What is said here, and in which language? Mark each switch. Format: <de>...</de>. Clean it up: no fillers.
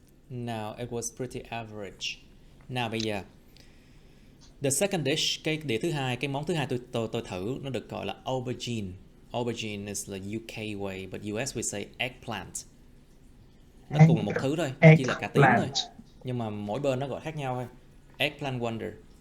<en>Now it was pretty average.</en> <vi>Nào bây giờ</vi> <en>the second dish,</en> <vi>cái đĩa thứ hai, cái món thứ hai tôi thử, nó được gọi là aubergine.</vi> <en>Aubergine is the UK way, but US we say eggplant.</en> <vi>Nó cùng một thứ thôi, nó chỉ là cà tím thôi. Nhưng mà mỗi bên nó gọi khác nhau thôi. Eggplant wonder.</vi>